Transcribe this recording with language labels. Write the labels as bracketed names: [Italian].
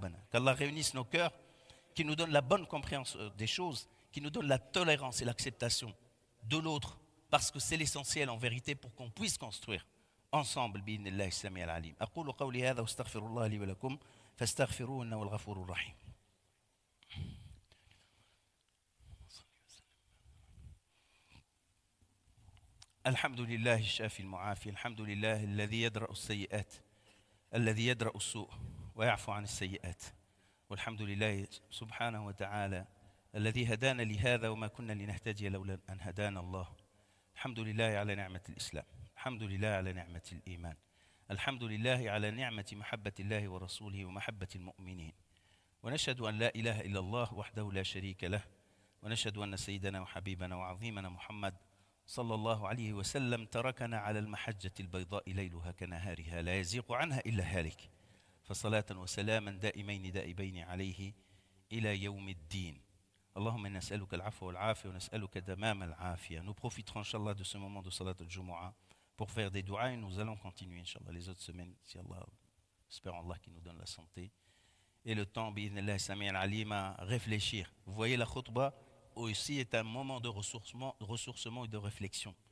[French] Qu'Allah réunisse nos cœurs, qu'il nous donne la bonne compréhension des choses, qu'il nous donne la tolérance et l'acceptation de l'autre. Parce que c'est l'essentiel en vérité pour qu'on puisse construire ensemble [Arabic] بإذن الله السميع العليم. أقول قولي هذا واستغفر الله لي ولكم فاستغفروه إنه الغفور الرحيم. الحمد لله الشافي المعافي، الحمد لله الذي يدرأ السيئات، الذي يدرأ السوء ويعفو عن السيئات، والحمد لله سبحانه وتعالى الذي هدانا لهذا وما كنا لنهتدي لولا أن هدانا الله. الحمد لله على نعمة الإسلام، الحمد لله على نعمة الإيمان، الحمد لله على نعمة محبة الله ورسوله ومحبة المؤمنين، ونشهد أن لا إله إلا الله وحده لا شريك له، ونشهد أن سيدنا وحبيبنا وعظيمنا محمد صلى الله عليه وسلم تركنا على المحجة البيضاء ليلها كنهارها لا يزيغ عنها إلا هالك، فصلاة وسلاما دائمين دائبين عليه إلى يوم الدين. اللهم إنا نسألك العفو والعافية ونسألك تمام العافية. [French] Nous profiterons Inch'Allah de ce moment de Salat al-Jumu'ah pour faire des du'as et nous allons continuer Inch'Allah les autres semaines si Allah, espérons Allah qui nous donne la santé et le temps [Arabic] bi'idhnillah sami' al-alim [French] à réfléchir. Vous voyez la khutbah aussi est un moment de ressourcement et de réflexion.